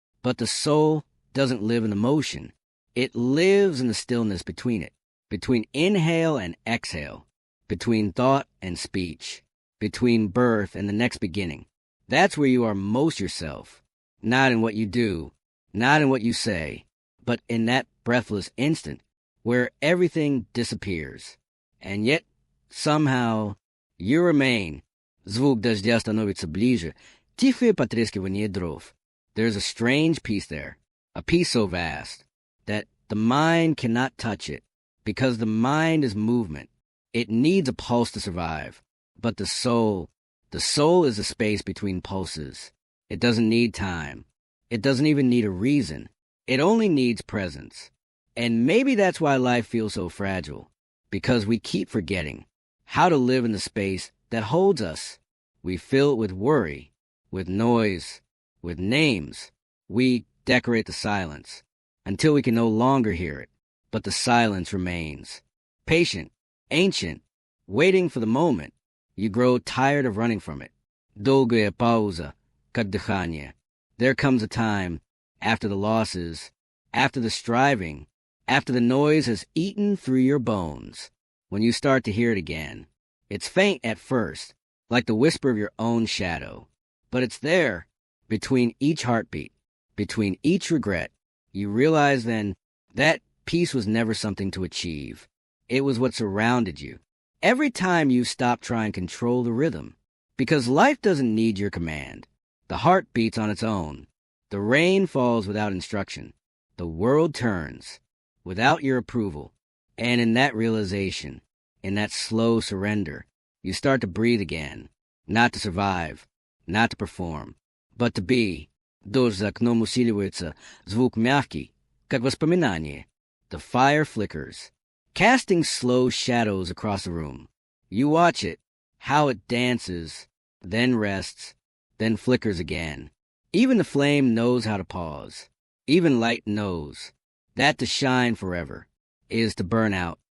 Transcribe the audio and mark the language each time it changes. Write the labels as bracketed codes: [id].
[en] But the soul doesn't live in the motion. It lives in the stillness between it, between inhale and exhale, between thought and speech, between birth and the next beginning. That's where you are most yourself, not in what you do, not in what you say, but in that breathless instant where everything disappears. And yet, somehow, you remain. [ru] Звук дождя становится ближе. Тихое потрескивание дров. [en] There's a strange peace there, a peace so vast that the mind cannot touch it, because the mind is movement. It needs a pulse to survive. But the soul is the space between pulses. It doesn't need time. It doesn't even need a reason. It only needs presence. And maybe that's why life feels so fragile, because we keep forgetting how to live in the space that holds us. We fill it with worry, with noise, with names. We decorate the silence until we can no longer hear it, but the silence remains. Patient, ancient, waiting for the moment. You grow tired of running from it. [ru] Долгая пауза, как дыхание. [en] There comes a time, after the losses, after the striving, after the noise has eaten through your bones, when you start to hear it again. It's faint at first, like the whisper of your own shadow. But it's there, between each heartbeat, between each regret. You realize then that peace was never something to achieve. It was what surrounded you. Every time you stop trying to control the rhythm, because life doesn't need your command. The heart beats on its own. The rain falls without instruction. The world turns without your approval. And in that realization, in that slow surrender, you start to breathe again, not to survive, not to perform, but to be. [ru] Дождь за окном усиливается, звук мягкий, как воспоминание. [en] The fire flickers, casting slow shadows across the room. You watch it, how it dances, then rests, then flickers again. Even the flame knows how to pause. Even light knows that to shine forever is to burn out.